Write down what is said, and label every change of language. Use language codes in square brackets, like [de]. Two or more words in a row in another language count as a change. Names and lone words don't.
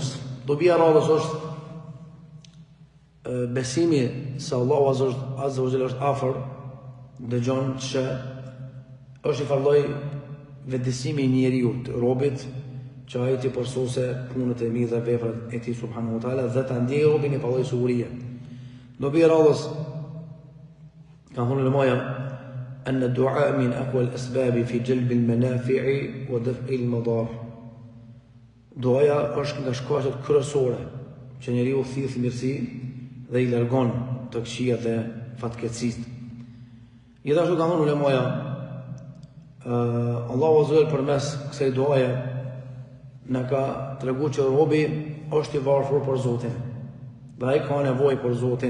[sq] Dobia e radhës është besimi se Allahu [ar] عز وجل [sq] është afër, dëgjon që është i farloj vetëdijsimi i njeriu, robit, që ai të përsose punët e mirë dhe veprat e tij [ar] سبحانه وتعالى [sq] dhe ta ndjej robin i palloj sigurie. Dobi radhës ka thonë ulemaja [ar] أن الدعاء من أقوى الأسباب في جلب المنافع ودفع المضار. [sq] Duaja është nga shkaqet kryesore që njeriu thith mirësi dhe i largon të këqija dhe fatkeqësitë. Gjithashtu ka thonë ulemaja, Allahu [ar] عز وجل [sq] përmes kësaj duaje na ka treguar që robi është i varfër për Zotin dhe ai ka nevojë për Zotin.